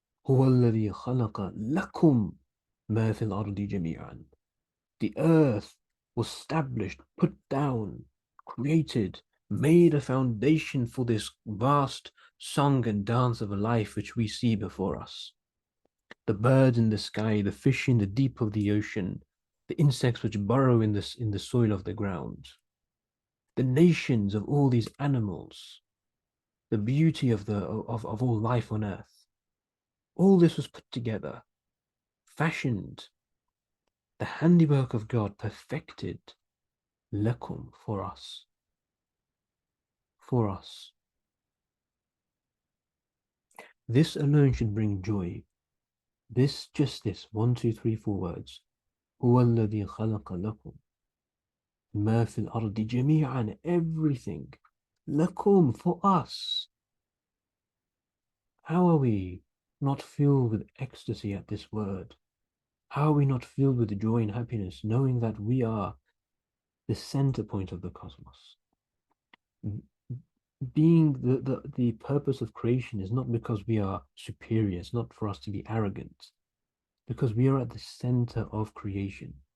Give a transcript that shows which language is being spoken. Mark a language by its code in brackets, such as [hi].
[ar] هو الذي خلق لكم ما في الأرض جميعا. [en] The earth was established, put down, created, made a foundation for this vast song and dance of a life which we see before us. The birds in the sky, the fish in the deep of the ocean, the insects which burrow in the soil of the ground, the nations of all these animals, the beauty of all life on earth. All this was put together, fashioned, the handiwork of God perfected, lakum, for us. For us. This alone should bring joy. This, just this, 1, 2, 3, 4 words. [ar] هو الذي خلق لكم ما في الأرض جميعا, [en] everything. [ar] لكم, [en] for us. How are we not filled with ecstasy at this word? How are we not filled with joy and happiness, knowing that we are the center point of the cosmos? Being the purpose of creation is not because we are superior, it's not for us to be arrogant, because we are at the center of creation.